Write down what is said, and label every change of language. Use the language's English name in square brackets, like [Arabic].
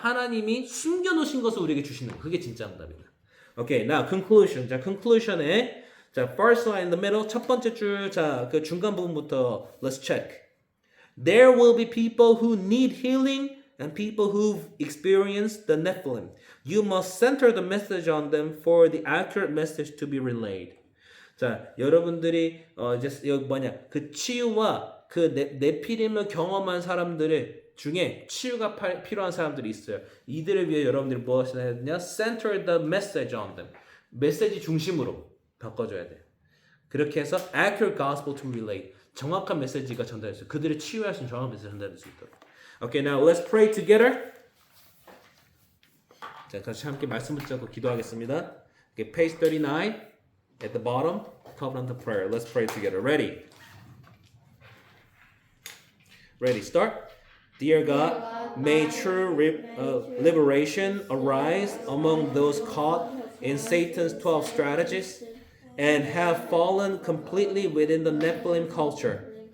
[Korean] 하나님이 숨겨놓으신 것을 우리에게 주시는 거. 그게 진짜 응답이다. [English] Okay. Now, conclusion. 자, conclusion에 자, first line in the middle [Korean] 첫 번째 줄. 자, 그 중간 부분부터 [English] let's check. There will be people who need healing and people who've experienced the Nephilim. You must center the message on them for the accurate message to be relayed. [Korean] 자, 여러분들이 이제 여기 그 치유와 그 네피림을 경험한 사람들 중에 치유가 필요한 사람들이 있어요. 이들을 위해 여러분들이 무엇을 해야 되냐? [English] Center the message on them. [Korean] 메시지 중심으로 바꿔줘야 돼. 그렇게 해서 [English] accurate gospel to relay. [Korean] 정확한 메시지가 전달될 수 있어요. 그들을 치유할 수 있는 정확한 메시지가 전달될 수 있도록. [English] Okay, now let's pray together. [Korean] 자, 같이 함께 말씀 붙잡고 기도하겠습니다. [English] Okay, page 39 at the bottom, covenant of prayer. Let's pray together. Ready? Ready, start. Dear God, may true liberation arise among those caught in Satan's 12 strategies and have fallen completely within the Nephilim culture.